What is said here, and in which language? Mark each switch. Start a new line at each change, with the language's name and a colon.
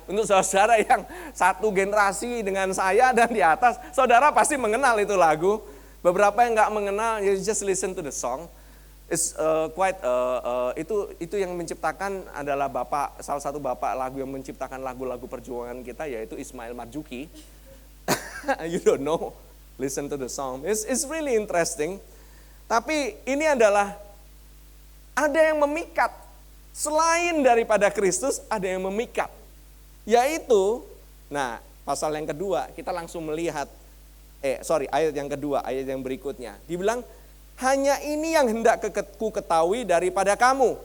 Indonesian: Untuk saudara yang satu generasi dengan saya dan di atas, saudara pasti mengenal itu lagu. Beberapa yang nggak mengenal,
English: you just listen to the song. It's
Indonesian: itu yang menciptakan adalah salah satu bapak lagu yang menciptakan lagu-lagu perjuangan kita, yaitu Ismail Marzuki.
English: You don't know, listen to the song. It's really interesting.
Indonesian: Tapi ini adalah ada yang memikat. Selain daripada Kristus, ada yang memikat. Yaitu, pasal yang kedua, kita langsung melihat, ayat yang kedua, ayat yang berikutnya. Dibilang, hanya ini yang hendak ku ketahui daripada kamu.